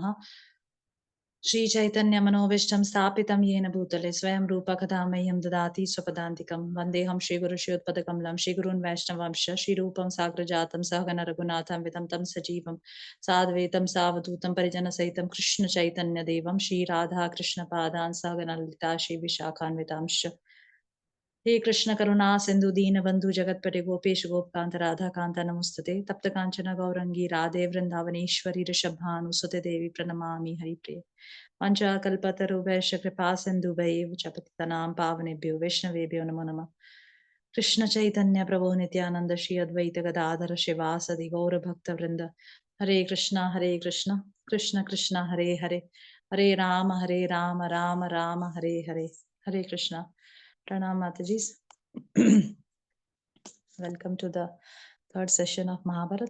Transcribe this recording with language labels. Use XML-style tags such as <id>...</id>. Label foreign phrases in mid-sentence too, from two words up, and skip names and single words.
<sa>श्रीचैतन्यमनोभीष्टं स्थापितं येन भूतले स्वयं रूपकथा मह्यं ददाति स्वपदान्तिकं। वन्देऽहं श्रीगुरुश्रीयुतपदकमलं श्रीगुरून् वैष्णवांश्च श्रीरूपं साग्रजातं सहगण रघुनाथं वितं तं सजीवं साद्वैतं सावधूतं परिजनसहितं कृष्णचैतन्यदेवं श्रीराधाकृष्णपादान् सहगण ललिता श्रीविशाखान्वितांश्च। हे कृष्ण करुणा सिंधु दीन बंधु जगतपते गोपेश गोपकांत राधा कांता नमोस्तुते तप्त कांचन गौरंगी राधे वृंदावनेश्वरी ऋषभानुसुते देवी प्रणमामि हरिप्रिय। पंचाकल्पतरुभ्यश्च कृपा सिन्धुभैव च पतितनां पावनेभ्यो वैष्णवेभ्यो नमो नमः। कृष्ण चैतन्य प्रभु नित्यानंद श्री अद्वैत गदाधर शिवासदि गौर भक्त वृंद। हरे कृष्णा कृष्ण कृष्ण हरे हरे, हरे राम राम राम हरे हरे। हरे कृष्णा।</sa> <hi>प्रणाम माताजी.</hi> <en>Welcome to the third session of Mahabharata.</en>